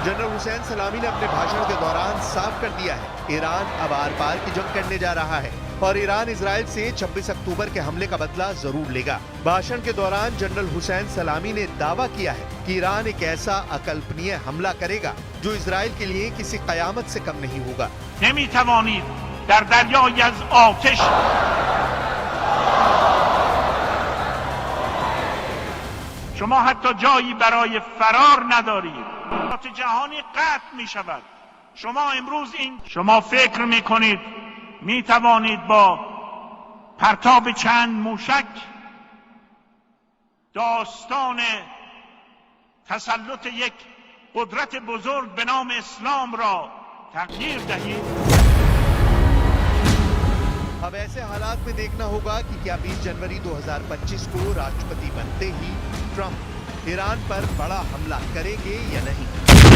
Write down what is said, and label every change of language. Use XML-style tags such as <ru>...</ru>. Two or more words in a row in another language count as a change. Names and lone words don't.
<hi>जनरल हुसैन सलामी ने अपने भाषण के दौरान साफ कर दिया है ईरान अब आर पार की जंग करने जा रहा है और ईरान इजराइल से 26 अक्टूबर के हमले का बदला जरूर लेगा। भाषण के दौरान जनरल हुसैन सलामी ने दावा किया है कि ईरान एक ऐसा अकल्पनीय हमला करेगा जो इजराइल के लिए किसी कयामत से कम नहीं होगा।</hi> <fa>شما حتی جایی برای فرار ندارید. جهانی قطع می شود. شما فکر می کنید می توانید با پرتاب چند موشک داستان تسلط یک قدرت بزرگ به نام اسلام را تغییر دهید.</fa> <hi>अब ऐसे हालात में देखना होगा कि क्या 20 जनवरी 2025 को राष्ट्रपति बनते ही ट्रंप ईरान पर बड़ा हमला करेंगे या नहीं।</hi>